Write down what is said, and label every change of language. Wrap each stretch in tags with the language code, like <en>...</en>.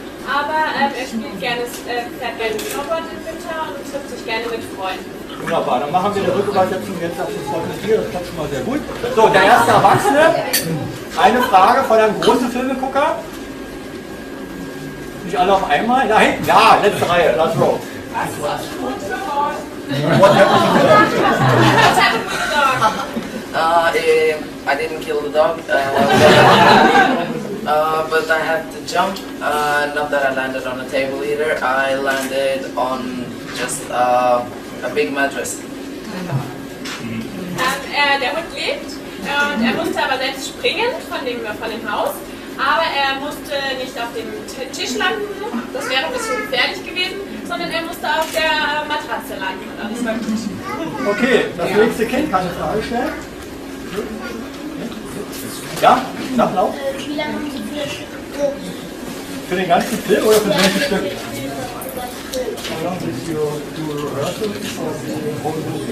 <de>Aber er spielt gerne, fährt gerne Snowboard im Winter und trifft sich gerne mit Freunden. Wunderbar, dann machen wir die Rückübersetzung jetzt auf das Zeugnis hier, das klappt schon mal sehr gut. So, der erste Erwachsene. Eine Frage von einem großen Filmegucker. Nicht alle auf einmal? Da hinten, ja, letzte Reihe,</de> <en>last row. What happened to the dog? I didn't kill the dog, but I had to jump. Not that I landed on a table either. I landed on just a big mattress.</en> <de>Der Hund lebt und er musste aber selbst springen von dem Haus. Aber er musste nicht auf dem Tisch landen, das wäre ein bisschen gefährlich gewesen, sondern er musste auf der Matratze landen. Das war gut. Okay, das nächste Kind kann eine Frage stellen. Ja, sag laut. Wie lange haben Sie für das Stück geprobt? Für den ganzen Film oder für welches Stück?</de> <en>How long did you do rehearsals for the whole movie?</en>